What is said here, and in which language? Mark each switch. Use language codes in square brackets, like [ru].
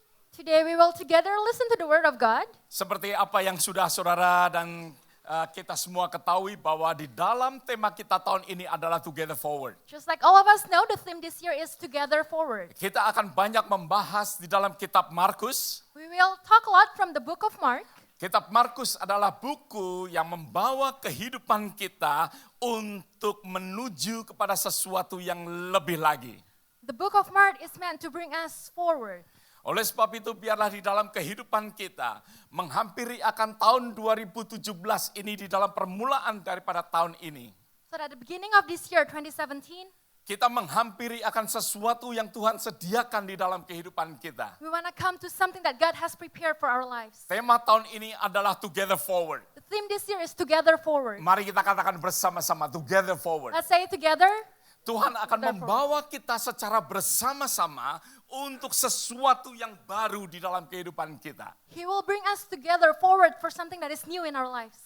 [en] Today we will together listen to the word of God. [id] Seperti apa yang sudah saudara dan kita semua ketahui bahwa di dalam tema kita tahun ini adalah Together Forward. [en] Just like all of us know, the theme this year is Together Forward. [id] Kita akan banyak membahas di dalam kitab Markus. [en] We will talk a lot from the book of Mark. [id] Kitab Markus adalah buku yang membawa kehidupan kita untuk menuju kepada sesuatu yang lebih lagi. [en] The book of Mark is meant to bring us forward. [id] Oleh sebab itu biarlah di dalam kehidupan kita menghampiri akan tahun 2017 ini di dalam permulaan daripada tahun ini. [en] So at the beginning of this year, 2017, [id] Kita menghampiri akan sesuatu yang Tuhan sediakan di dalam kehidupan kita. [en] we want to come to something that God has prepared for our lives. [id] Tema tahun ini adalah Together Forward. [en] The theme this year is Together Forward. [id] Mari kita katakan bersama-sama Together Forward. [en] Let's say it together. [id] Tuhan akan [en] Together [id] membawa kita secara bersama-sama untuk sesuatu yang baru di dalam kehidupan kita. [en] He will bring us together forward for something that is new in our lives.